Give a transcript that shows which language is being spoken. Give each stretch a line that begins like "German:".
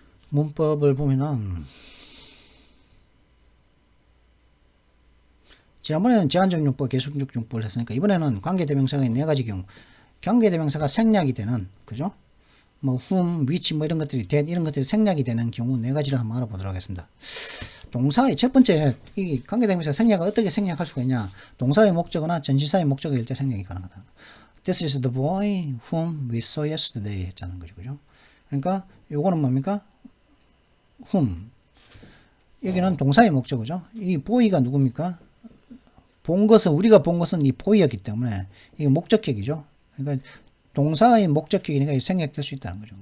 Korean: 문법을 보면은 지난번에는 제한적용법, 계속적용법을 했으니까 이번에는 관계대명사의 4가지 경우 관계대명사가 생략이 되는 그죠? 뭐 whom, which 뭐 이런 것들이 생략이 되는 경우 4가지를 한번 알아보도록 하겠습니다. 동사의 첫 번째 이 관계대명사 생략을 어떻게 생략할 수가 있냐? 동사의 목적어나 전치사의 목적어일 때 생략이 가능하다.
English: This is the boy whom we saw yesterday
Korean: 했잖아요. 그죠? 그러니까 요거는 뭡니까?
English: whom.
Korean: 여기는 동사의 목적어죠. 이 boy가 누굽니까? 우리가 본 것은 이 boy였기 때문에 이게 목적격이죠. 그러니까 동사의 목적격이니까 생략될 수 있다는 거죠.